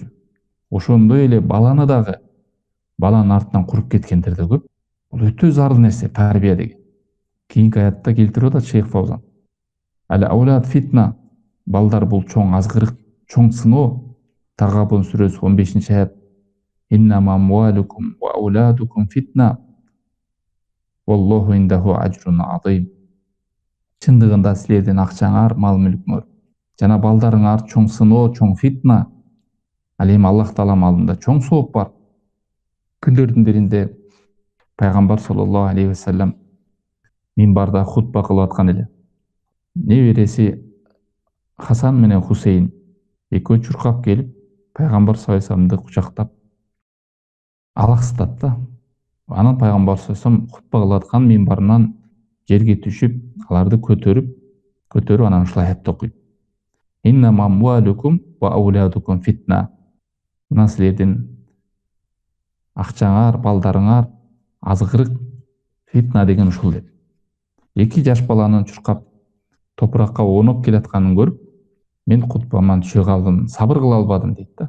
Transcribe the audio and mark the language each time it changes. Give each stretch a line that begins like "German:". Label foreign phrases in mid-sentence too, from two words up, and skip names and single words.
Kyrgyz: Ошондой эле баланы дагы баланын артынан куруп кеткендер да көп. Бул өтө зарыл нерсе, тарбия деген. Кийинки аятта келтирип атат Шейх Фаузан.
Arabic: الأولاد فتنة,
Kyrgyz: балдар бул чоң азгырык, чоң сыноо. Тагабун сүрөсү 15-аят.
Arabic: إنما أموالكم وأولادكم فتنة. والله عنده أجر عظيم.
Kyrgyz: Чындыгында силердин акчаңар, мал-мүлкүңөр жана балдарыңар чоң сыноо, чоң фитна. Ал эми Аллах Таалам алдында чоң сооп бар. Күндөрдүн биринде Пайгамбар
Arabic: صلى الله عليه وسلم
Kyrgyz: минбарда хутба кылып аткан эле. Небереси Хасан менен Хусейн экөө чуркап келип, Пайгамбар
Arabic: صلى الله عليه وسلم
Kyrgyz: кучактап алаксытат да. Анан Пайгамбар
Arabic: صلى الله عليه وسلم
Kyrgyz: хутба кылып аткан минбарынан жерге түшүп, аларды көтөрүп анан ушул аятты окуйт.
Arabic: إنما أموالكم وأولادكم فتنة.
Kyrgyz: Мына силердин акчаңар, балдарыңар азгырык, фитна деген ушул деп. 2 жаш баланы чуркап топуракка оноп келатканын көрүп, мен кутбаман түшө калдым, сабыр кыла албадым дейт да.